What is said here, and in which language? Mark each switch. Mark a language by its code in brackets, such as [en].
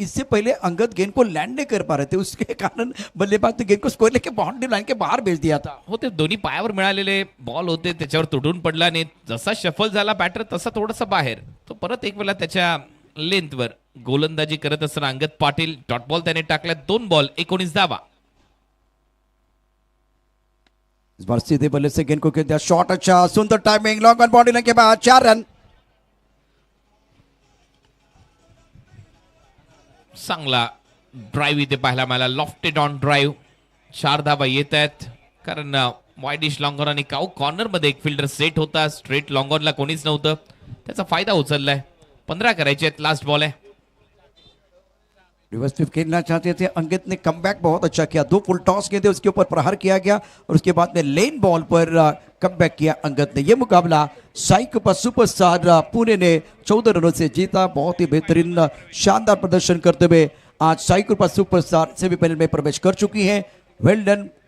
[hi] इससे पहले अंगद गेंद को लैंड नहीं कर पा रहे थे, उसके कारण बल्लेबाज ने गेंद को स्कोर लेके बाउंड्री लाइन के बाहर भेज दिया था. [mr] हो, ते दोन्ही पायावर मिळालेले बॉल होते, त्याच्यावर तुटून पडला नाही. जसा शफल झाला बॅटर तसा थोडासा बाहेर. तो परत एक वेळा त्याच्या लेंथवर गोलंदाजी करत असताना अंगद पाटील डॉट बॉल त्याने टाकला. 2 बॉल 19 धावा. [hi] इस बार सीधे बल्ले से गेंद को खेल दिया. शॉट अच्छा, सुंदर timing, long on body line के बाद 4 रन. [mr] चांगला ड्राईव्ह इथे पाहायला मिळाला. Lofted on drive. 4 धावा येत आहेत, कारण वाईडिश लॉंग ऑन आणि काऊ कॉर्नर मध्ये एक फिल्डर सेट होता. स्ट्रेट लॉंग ऑनला कोणीच नव्हतं, त्याचा फायदा उचललाय. 15 करायचे आहेत. लास्ट बॉल आहे. [hi] रिवर्स स्वीप खेलना चाहते थे. अंकित ने कमबैक बहुत अच्छा किया. 2 फुल टॉस किए थे, उसके ऊपर प्रहार किया गया और उसके बाद में लेन बॉल पर कमबैक किया अंगद ने. यह मुकाबला साइक पर सुपरस्टार पुणे ने 14 रनों से जीता. बहुत ही बेहतरीन शानदार प्रदर्शन करते हुए आज साइक पर सुपरस्टार सेमीफाइनल में प्रवेश कर चुकी है. Well done.